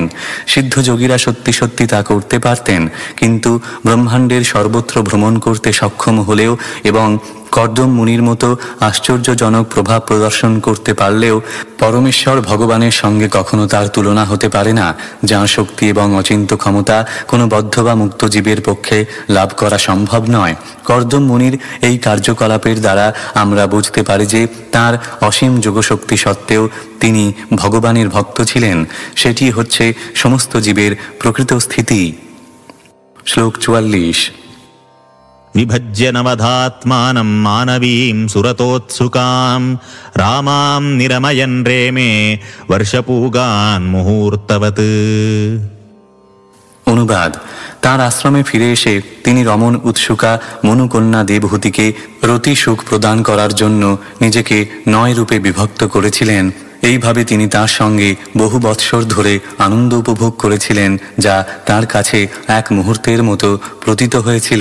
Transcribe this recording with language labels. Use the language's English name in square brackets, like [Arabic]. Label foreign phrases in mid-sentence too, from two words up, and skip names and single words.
[Bangla] সিদ্ধযোগীরা সত্যি সত্যি তা করতে পারতেন, কিন্তু ব্রহ্মাণ্ডের সর্বত্র ভ্রমণ করতে সক্ষম হলেও এবং কর্দম মুনির মতো আশ্চর্যজনক প্রভাব প্রদর্শন করতে পারলেও পরমেশ্বর ভগবানের সঙ্গে কখনো তার তুলনা হতে পারে না, যাঁর শক্তি এবং অচিন্ত্য ক্ষমতা কোনো বদ্ধ বা মুক্ত জীবের পক্ষে লাভ করা সম্ভব নয়। কর্দম মুনির এই কার্যকলাপের দ্বারা আমরা বুঝতে পারি যে তাঁর অসীম যোগশক্তি সত্ত্বেও তিনি ভগবানের ভক্ত ছিলেন। সেটি হচ্ছে সমস্ত জীবের প্রকৃত স্থিতি। শ্লোক 44 [Sanskrit] विभज्य नवधात्मानं मानवीं सुरतोत्सुकां रामां निरमयन् रेमे वर्षपूगान् मुहूर्तवत्। [Bangla] অনুবাদ: তার আশ্রমে ফিরে এসে তিনি রমণ উৎসুকা মনুকন্যা দেবহূতিকে রতি সুখ প্রদান করার জন্য নিজেকে 9 রূপে বিভক্ত করেছিলেন। এইভাবে তিনি তার সঙ্গে বহু বৎসর ধরে আনন্দ উপভোগ করেছিলেন, যা তার কাছে এক মুহূর্তের মতো প্রতীত হয়েছিল।